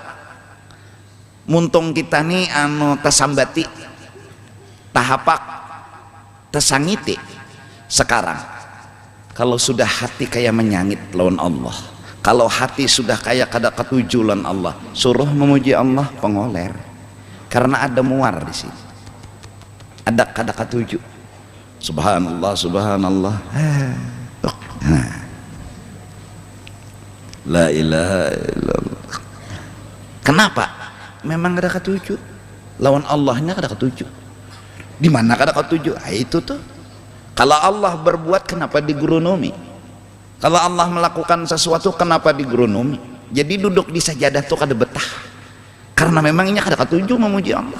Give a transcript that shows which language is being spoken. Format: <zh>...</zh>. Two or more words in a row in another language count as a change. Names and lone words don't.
<bjn>Muntung kita nih tasambati, tahapak, tasangiti. Sekarang kalau sudah hati kayak menyangit lawan Allah, kalau hati sudah kayak kada ketuju lawan Allah, suruh memuji Allah pengoler. Karena ada muar di sini, ada kada ketujuh.</bjn> <ar>Subhanallah, subhanallah. La ilaha illallah.</ar> <bjn>Kenapa? Memang kada ketujuh. Lawan Allahnya kada ketujuh. Di mana kada ketujuh? Itu tuh. Kalau Allah berbuat, kenapa digurunumi? Kalau Allah melakukan sesuatu, kenapa digurunumi? Jadi duduk di sajadah tuh kada betah. Karena memangnya kada ketujuh memuji Allah.</bjn>